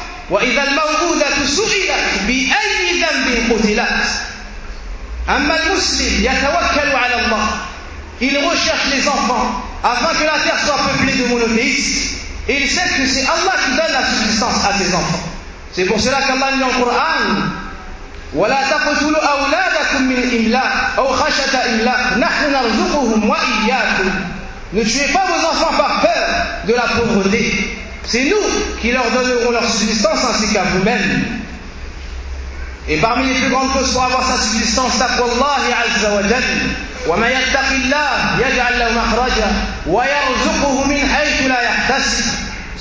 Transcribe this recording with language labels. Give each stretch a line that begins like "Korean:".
Arabic: وَإِذَا الْمَوْءُودَةُ سُعِلَتْ بِأَيِّ ذَنْبٍ قُتِلَتْ. أَمَّا الْمُسْلِمْ يَتَوَكَّلُ عَلَى اللَّهِ.
French: Il recherche les enfants afin que la terre soit peuplée de monothéistes. Et il sait que c'est Allah qui donne la subsistance à ses enfants. C'est pour cela qu'Allah dit dans le Coran:
Arabic: وَلَا تَقْتُلُوا أَوْلَادَكُمْ مِنْ إِمْلَاقٍ أَوْ خَشْيَةَ إِمْلَاقٍ نَحْنُ نَرْزُقُهُمْ وَإِيَّاكُمْ.
French: Ne tuez pas vos enfants par peur de la pauvreté. C'est nous qui leur donnerons leur subsistance ainsi qu'à vous-même. Et parmi les plus grandes causes pour avoir sa subsistance,
Arabic: taqwa Allah Azza wa Jal. وَمَنْ يَتَّقِ اللَّهِ يَجْعَلْ لَهُ مَخْرَجًا وَيَرْزُقُهُ مِنْ حَيْثُ لَا يَحْتَسِبُ.